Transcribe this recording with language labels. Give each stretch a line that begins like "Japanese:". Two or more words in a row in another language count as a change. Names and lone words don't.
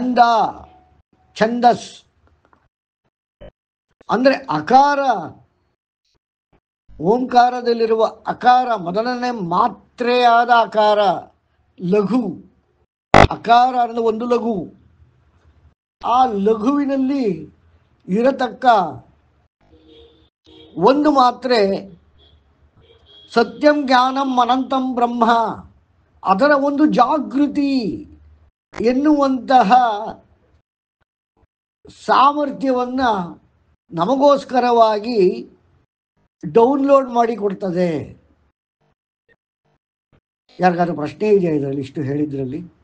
Kannada: ಛಂದಸ್ ಅಂದರೆ ಅಕಾರ, ಓಂಕಾರದಲ್ಲಿರುವ ಅಕಾರ ಮೊದಲನೇ ಮಾತ್ರೆಯಾದ ಅಕಾರ ಲಘು. ಅಕಾರ ಅನ್ನೋದು ಒಂದು ಲಘು. ಆ ಲಘುವಿನಲ್ಲಿ ಇರತಕ್ಕ ಒಂದು ಮಾತ್ರೆ
Sanskrit: ಸತ್ಯಂ ಜ್ಞಾನಂ ಅನಂತಂ ಬ್ರಹ್ಮ,
Kannada: ಅದರ ಒಂದು ಜಾಗೃತಿ ಎನ್ನುವಂತಹ ಸಾಮರ್ಥ್ಯವನ್ನು ನಮಗೋಸ್ಕರವಾಗಿ ಡೌನ್ಲೋಡ್ ಮಾಡಿ ಕೊಡ್ತದೆ. ಯಾರಿಗಾದ್ರೂ ಪ್ರಶ್ನೆ ಇದೆಯಾ ಇದರಲ್ಲಿ, ಇಷ್ಟು ಹೇಳಿದ್ರಲ್ಲಿ?